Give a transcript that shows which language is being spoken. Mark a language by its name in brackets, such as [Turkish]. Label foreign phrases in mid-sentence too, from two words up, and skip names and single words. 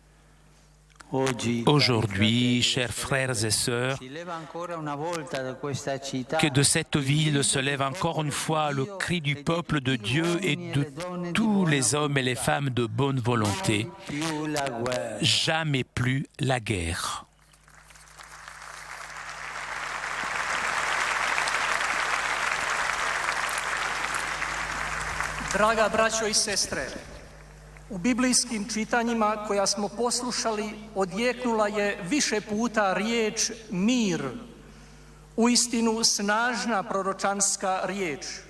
[French] Aujourd'hui, chers frères et sœurs, que de cette ville se lève encore une fois le cri du peuple de Dieu et de tous les hommes et les femmes de bonne volonté. Jamais plus la guerre. [Croatian] Draga braćo i sestre, u biblijskim čitanjima koja smo poslušali odjeknula je više puta riječ mir, uistinu snažna proročanska riječ.